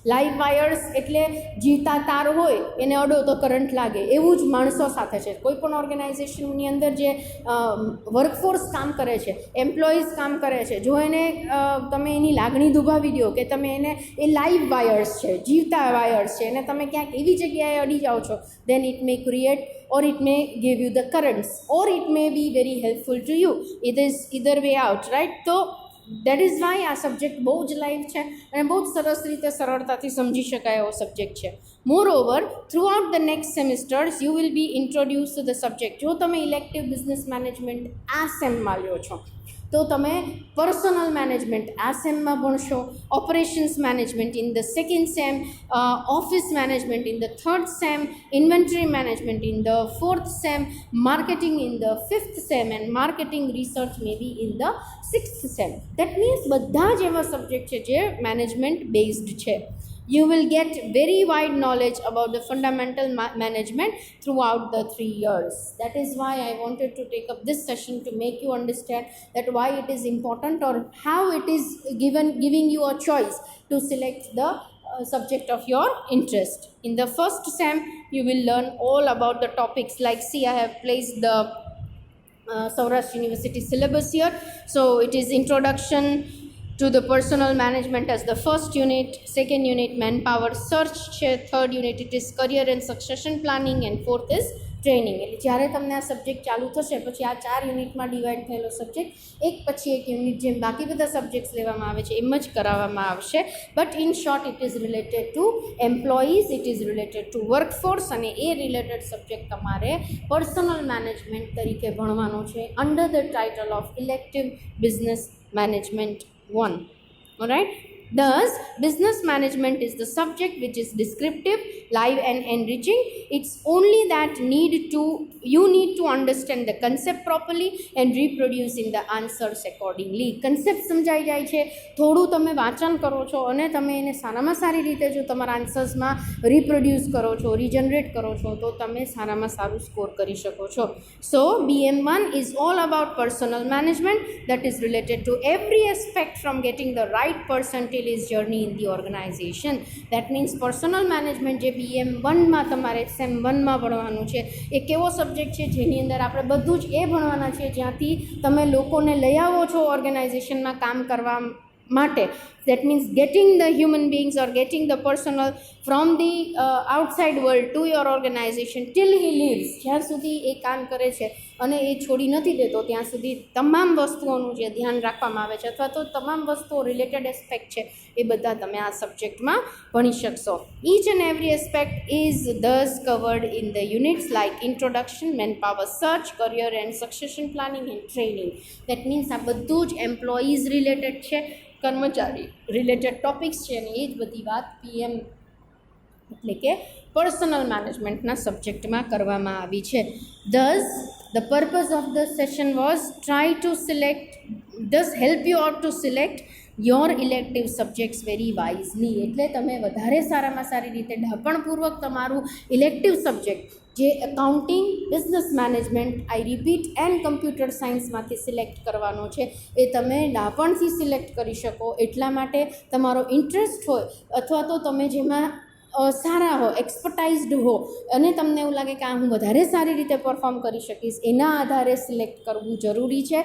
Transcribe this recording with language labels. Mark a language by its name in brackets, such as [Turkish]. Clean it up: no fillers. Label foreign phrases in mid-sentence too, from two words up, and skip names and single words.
[English] live wires [Gujarati] એટલે જીવતા તાર હોય એને અડો તો કરંટ લાગે, એવું જ માણસો સાથે છે. કોઈ પણ ઓર્ગેનાઇઝેશનની અંદર જે વર્કફોર્સ કામ કરે છે, એમ્પ્લોઈઝ કામ કરે છે, જો એને તમે એની લાગણી દુભાવી દો કે તમે એને એ [English] live wires [Gujarati] છે, જીવતા વાયર્સ છે, અને તમે ક્યાંક એવી જગ્યાએ અડી જાઓ છો, [English] then it may create or it may give you the currents or it may be very helpful to you. It is either way out, right? [Gujarati] તો [English] that is why [Gujarati] આ સબ્જેક્ટ બહુ જ લાઈવ છે અને બહુ જ સરસ રીતે સરળતાથી સમજી શકાય એવો સબ્જેક્ટ છે. [English] more over through out the next semesters you will be introduce to the subject. [Gujarati] જો તમે [English] elective business management [Gujarati] આ સેમમાં લ્યો છો તો તમે [English] personal management [Gujarati] આ સેમમાં ભણશો, [English] operations management in the second sem, office management in the third sem, inventory management in the fourth sem, marketing in the fifth sem and marketing research may be in the sixth sem. that means [Gujarati] બધા જ એવા સબ્જેક્ટ છે જે [English] management based [Gujarati] છે. [English] You will get very wide knowledge about the fundamental management throughout the 3 years. That is why I wanted to take up this session to make you understand that why it is important or how it is giving you a choice to select the subject of your interest. In the first sem, you will learn all about the topics like, see, I have placed the Saurashtra University syllabus here. So it is introduction to the personal management as the first unit, second unit manpower search છે, third unit it is career and succession planning and fourth is training. [Gujarati] એટલે જ્યારે તમને આ સબ્જેક્ટ ચાલુ થશે પછી આ 4 યુનિટમાં ડિવાઈડ થયેલો સબ્જેક્ટ એક પછી એક યુનિટ જેમ બાકી બધા સબ્જેક્ટ્સ લેવામાં આવે છે એમ જ કરાવવામાં આવશે. [English] but in short it is related to employees, it is related to workforce [Gujarati] અને એ [English] related subject [Gujarati] તમારે [English] personal management [Gujarati] તરીકે ભણવાનો છે [English] under the title of elective business management 1. Alright. Thus, business management is the subject which is descriptive, live and enriching. It's only that you need to understand the concept properly and reproduce in the answers accordingly. [Gujarati] Concept સમજાઈ જાય છે, થોડું તમે વાંચન કરો છો અને તમે એને સારામાં સારી રીતે જો તમારા આન્સર્સમાં રિપ્રોડ્યુસ કરો છો, રિજનરેટ કરો છો તો તમે સારામાં સારું સ્કોર કરી શકો છો. [English] So, BM1 is all about personal management that is related to every aspect from getting the right person till his journey in the organization. That means personal management [Gujarati] જે BM1માં તમારે સેમ 1માં ભણવાનું છે એ કેવો સબ્જેક્ટ છે જેની અંદર આપણે બધું જ એ ભણવાના છીએ જ્યાંથી તમે લોકોને લઈ આવો છો ઓર્ગેનાઇઝેશનમાં કામ કરવા માટે. [English] That means getting the human beings or getting the personnel from the outside world to your organization till he leaves. [Gujarati] જ્યાં સુધી એ કામ કરે છે અને એ છોડી નથી દેતો ત્યાં સુધી તમામ વસ્તુઓનું જે ધ્યાન રાખવામાં આવે છે અથવા તો તમામ વસ્તુઓ [English] related aspect [Gujarati] છે એ બધા તમે આ સબ્જેક્ટમાં ભણી શકશો. [English] Each and every aspect is thus covered in the units like introduction, manpower search, career and succession planning and training. That means [Gujarati] આ બધું જ [English] employees related [Gujarati] છે, કર્મચારી [English] related topics [Gujarati] છે અને એ જ બધી વાત PM એટલે કે પર્સનલ મેનેજમેન્ટના સબ્જેક્ટમાં કરવામાં આવી છે. [English] Thus, the purpose of the session was help you out to select your elective subjects very wisely. [Gujarati] એટલે તમે વધારે સારામાં સારી રીતે ઢાપણપૂર્વક તમારું [English] elective subject [Gujarati] જે [English] accounting, business management, I repeat and computer scienceમાંથી [Gujarati] સિલેક્ટ કરવાનો છે એ તમે ડાપણથી સિલેક્ટ કરી શકો એટલા માટે તમારો ઇન્ટરેસ્ટ હોય અથવા તો તમે જેમાં સારા હો, એક્સપર્ટાઇઝડ હો અને તમને એવું લાગે કે આ હું વધારે સારી રીતે પરફોર્મ કરી શકીશ એના આધારે સિલેક્ટ કરવું જરૂરી છે.